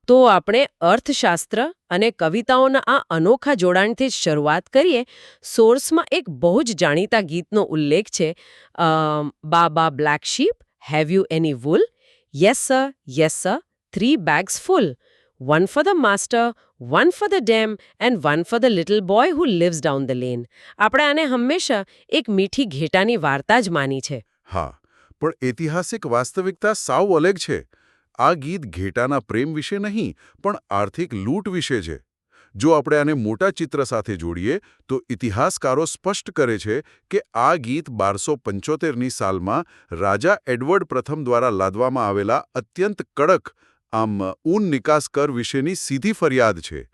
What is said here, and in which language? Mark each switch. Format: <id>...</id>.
<gu>તો આપણે અર્થશાસ્ત્ર અને કવિતાઓના આ અનોખા જોડાણથી જ શરૂઆત કરીએ. સોર્સમાં એક બહુ જ જાણીતા ગીતનો ઉલ્લેખ છે,</gu> <en>Baa baa black sheep, have you any wool? Yes sir, 3 bags full. One for the master, one for the dam, and one for the little boy who lives down the lane.</en> <gu>આપણે આને હંમેશા એક મીઠી ઘેટાની વાર્તા જ માની છે. હા, પણ ઐતિહાસિક વાસ્તવિકતા સાવ અલગ છે. આ ગીત ઘેટાના પ્રેમ વિશે નહીં, પણ આર્થિક લૂંટ વિશે છે. જો આપણે આને મોટા ચિત્ર સાથે જોડીએ તો ઇતિહાસકારો સ્પષ્ટ કરે છે કે આ ગીત 1275ની સાલમાં રાજા એડવર્ડ પ્રથમ દ્વારા લાદવામાં આવેલા અત્યંત કડક ઊન નિકાસ કર વિશેની સીધી ફરિયાદ છે.</gu>